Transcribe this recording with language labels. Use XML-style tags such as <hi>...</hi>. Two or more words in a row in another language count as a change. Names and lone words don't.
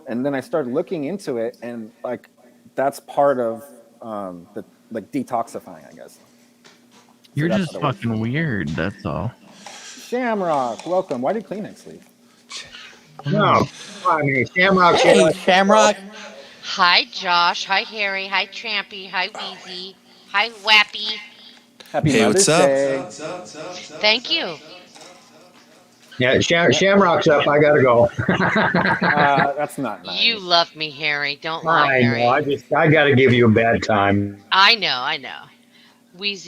<en>And then I started looking into it, and like that's part of the like detoxifying, I guess. You're just fucking weird, that's all. Shamrock, welcome. Why did Kleenex leave? No, I mean Shamrock. Hey, Shamrock. Hi, Josh. Hi, Harry. Hi, Trampy. Hi, Wheezy. Hi, Wappy. Happy Hey, Mother's what's up? Day. Thank you. Yeah, Shamrock's up. I gotta go. That's not nice. You love me, Harry. Don't lie, I Harry. know. I gotta give you a bad time. I know. Wheezy.</en>